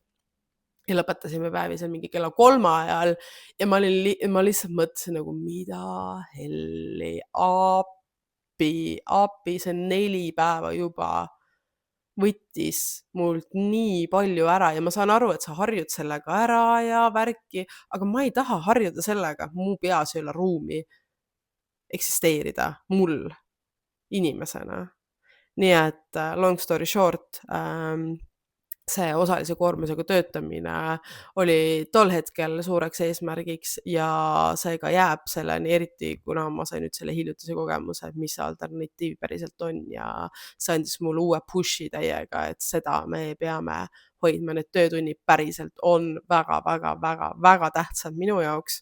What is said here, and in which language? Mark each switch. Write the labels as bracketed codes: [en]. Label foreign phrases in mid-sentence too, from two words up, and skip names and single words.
[et] Ja lõpetasime päevi seal mingi kella 3 ajal ja ma lihtsalt mõtlesin nagu, mida helli, appi, see 4 päeva juba võttis mult nii palju ära ja ma saan aru, et sa harjud sellega ära ja värki, aga ma ei taha harjuda sellega, mu peas ei ole ruumi eksisteerida mul inimesena. Nii et [en] long story short, [et] see osalise koormusega töötamine oli tol hetkel suureks eesmärgiks ja see ka jääb selleni, eriti kuna ma sain nüüd selle hiljutise kogemuse, et mis see alternatiiv päriselt on ja see andis mulle uue push'i täiega, et seda me peame hoidma, need töötunnid päriselt on väga tähtsad minu jaoks.